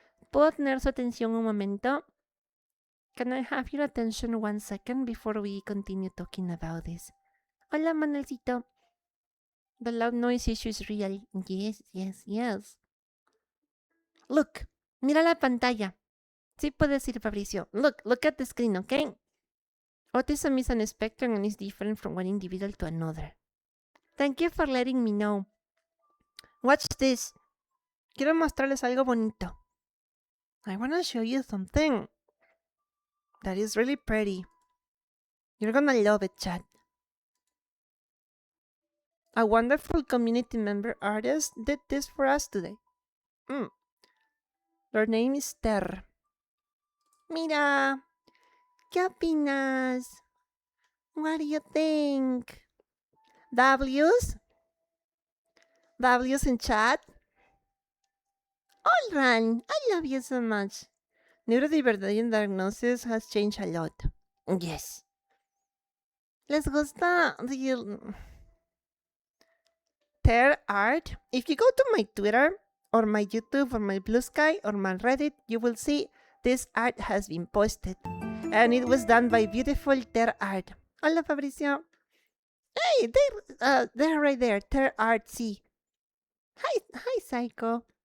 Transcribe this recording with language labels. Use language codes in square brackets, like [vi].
[es] ¿Puedo tener su atención un momento? [en] Can I have your attention 1 second before we continue talking about this? Hola, Manuelcito. The loud noise issue is real. Yes. Look, [es] mira la pantalla. Sí puedes ir, [en] Fabricio. Look at the screen, okay? Autism is an spectrum and is different from one individual to another. Thank you for letting me know. Watch this. [es] Quiero mostrarles algo bonito. [en] I want to show you something that is really pretty. You're gonna love it, chat. A wonderful community member artist did this for us today. Their name is Ter. [es] Mira, ¿qué opinas? [en] What do you think? W's? W's in chat? All right, I love you so much. Neurodivergent diagnosis has changed a lot. Yes. [es] ¿Les gusta [en] the Ter art? If you go to my Twitter, or my YouTube, or my Blue Sky, or my Reddit, you will see this art has been posted. And it was done by beautiful Ter Art. Hola, Fabricio. Hey, they're right there. Ter Art C. Hi, Psycho.